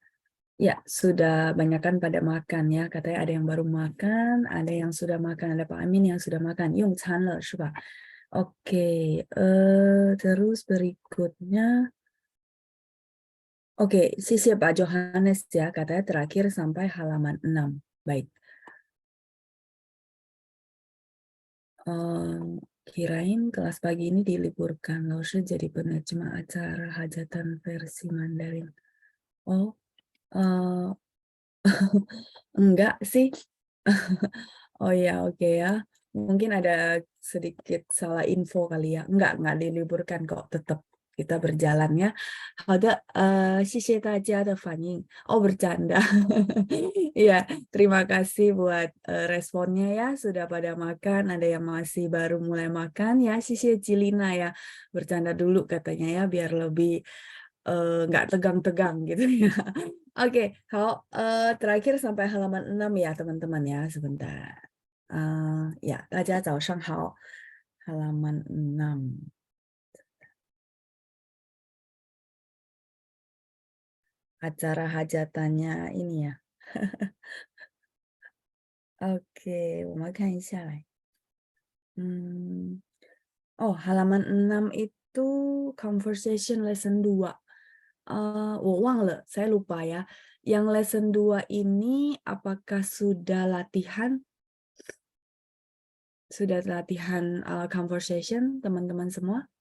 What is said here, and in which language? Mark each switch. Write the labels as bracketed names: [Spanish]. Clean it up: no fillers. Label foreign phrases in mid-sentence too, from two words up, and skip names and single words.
[Indonesian] Ya, sudah banyakan pada makan ya. Katanya ada yang baru makan, ada yang sudah makan, ada Pak Amin yang sudah makan. [Chinese] 用餐了是吧? [Indonesian] Oke, terus berikutnya. Oke, [Chinese] 谢谢 Pak Johannes ya. [Indonesian] Katanya terakhir sampai halaman 6. Baik. Kirain kelas pagi ini diliburkan. Lalu jadi penerjemah acara hajatan versi Mandarin. Oh, enggak sih. Oh ya, oke ya. Mungkin ada sedikit salah info kali ya. Enggak diliburkan kok, tetap kita berjalan ya. [Chinese] 好的, 谢谢大家的反应. [Indonesian] Oh, bercanda. Iya, terima kasih buat responnya ya. Sudah pada makan, ada yang masih baru mulai makan ya. [Chinese] 谢谢 Cilina ya. [Indonesian] Bercanda dulu katanya ya, biar lebih nggak tegang-tegang gitu ya. Oke, terakhir sampai halaman 6 ya teman-teman ya, sebentar. Ya, [Chinese] 大家早上好. [Indonesian] Halaman 6. Acara hajatannya ini ya. Oke, [Chinese] 我们看一下来. [Indonesian] Oh, halaman 6 itu [English] conversation lesson [Indonesian] 2. [Chinese] 我忘了, [Indonesian] saya lupa ya. Yang lesson 2 ini apakah sudah latihan? Sudah latihan conversation teman-teman semua?